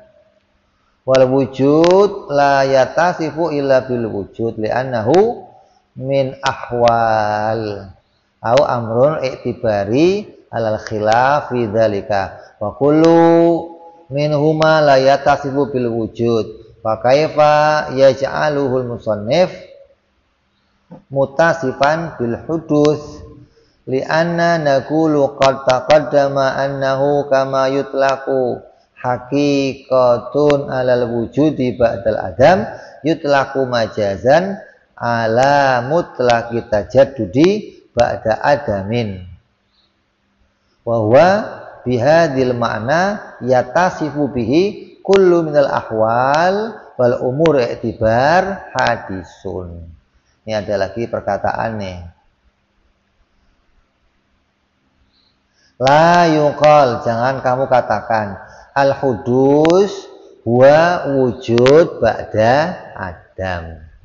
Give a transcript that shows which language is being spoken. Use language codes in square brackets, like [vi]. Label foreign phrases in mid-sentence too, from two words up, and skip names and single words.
[ar] والوجود لا يتصف إلا بالوجود لأنه من أحوال أو أمر اعتباري على الخلاف في ذلك وكل منهما لا يتصف بالوجود فكيف يجعله المصنف متصفا بالحدوث لأنا نقول قد تقدم أنه كما يطلق حقيقة على الوجود بعد العدم يطلق مجازا على مطلق التجدد بعد عدم وهو بهذا المعنى يتصف به كل من الأحوال والأمور اعتبار حادث. [id] Ini ada lagi perkataan nih. [ar] لا يقال, [id] jangan kamu katakan [ar] الحدوث هو وجود بعد عدم.